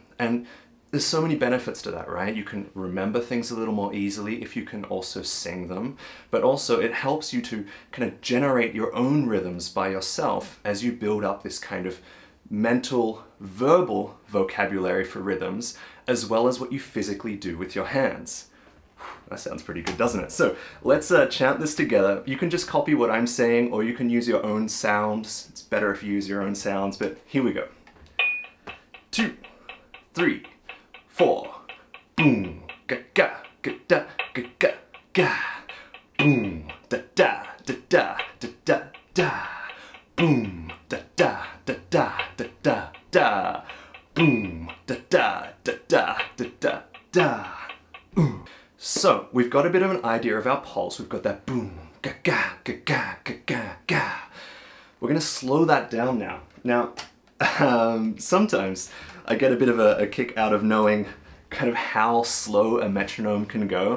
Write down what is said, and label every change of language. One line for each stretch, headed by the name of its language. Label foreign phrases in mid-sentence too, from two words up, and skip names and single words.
English: And there's so many benefits to that, right? You can remember things a little more easily if you can also sing them, but also it helps you to kind of generate your own rhythms by yourself as you build up this kind of mental, verbal vocabulary for rhythms, as well as what you physically do with your hands. That sounds pretty good, doesn't it? So let's chant this together. You can just copy what I'm saying, or you can use your own sounds. It's better if you use your own sounds, but here we go. 2, 3, 4. Boom, ga ga ga da ga ga ga. Boom, da da da da da da da. Boom, da da da da da da da. Boom, da da da da da da da. So we've got a bit of an idea of our pulse. We've got that boom, ga ga ga ga ga ga ga. We're gonna slow that down now. Now, sometimes I get a bit of a kick out of knowing kind of how slow a metronome can go.